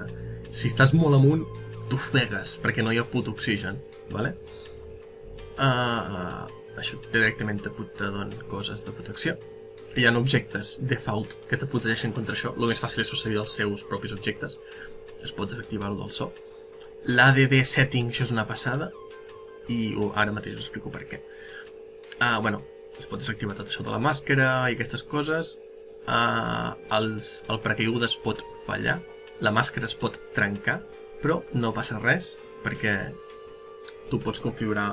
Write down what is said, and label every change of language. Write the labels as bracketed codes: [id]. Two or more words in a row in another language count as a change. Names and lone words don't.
[ca] Si estàs molt amunt, t'ofegues perquè no hi ha puto oxigen, vale? Això directament te dona coses de protecció. Hi ha objectes default que te protegeixen contra això. El més fàcil és fer servir els seus propis objectes. Es pot desactivar-ho del so. [en] L'ADD setting, [ca] això és una passada. I ara mateix us explico per què. Bueno, es pot desactivar tot això de la màscara i aquestes coses. El paracaigudes pot fallar. La màscara es pot trencar. Però no passa res perquè tu pots configurar...